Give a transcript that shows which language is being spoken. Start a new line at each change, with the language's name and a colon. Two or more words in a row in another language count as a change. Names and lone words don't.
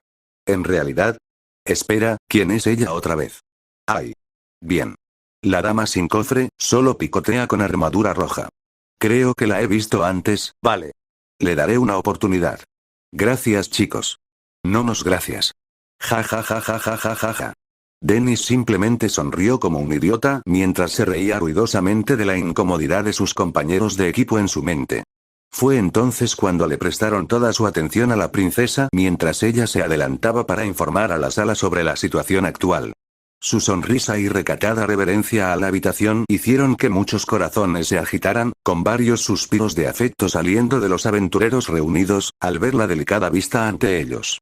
Spanish: En realidad. Espera, ¿quién es ella otra vez? Ay. Bien. La dama sin cofre, solo picotea con armadura roja. Creo que la he visto antes, vale. Le daré una oportunidad. Gracias, chicos. No nos gracias. Ja ja ja ja ja ja ja ja. Dennis simplemente sonrió como un idiota mientras se reía ruidosamente de la incomodidad de sus compañeros de equipo en su mente. Fue entonces cuando le prestaron toda su atención a la princesa mientras ella se adelantaba para informar a la sala sobre la situación actual. Su sonrisa y recatada reverencia a la habitación hicieron que muchos corazones se agitaran, con varios suspiros de afecto saliendo de los aventureros reunidos, al ver la delicada vista ante ellos.